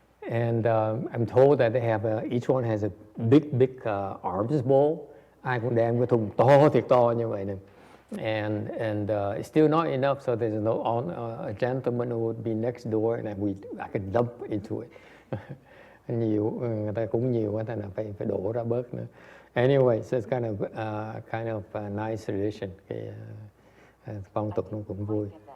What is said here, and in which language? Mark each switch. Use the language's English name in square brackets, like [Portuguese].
[English] And I'm told that they have each one has a big arms bowl. [Vietnamese] Ai cũng đem cái thùng to thiệt to như vậy nè. [English] And it's still not enough, so there's a gentleman who would be next door and I can dump into it. [Vietnamese] Nhiều, người ta cũng nhiều quá, thành là phải đổ ra bớt nữa. [English] Anyway, so it's kind of a nice tradition. [Vietnamese] Cái phong tục nó cũng vui.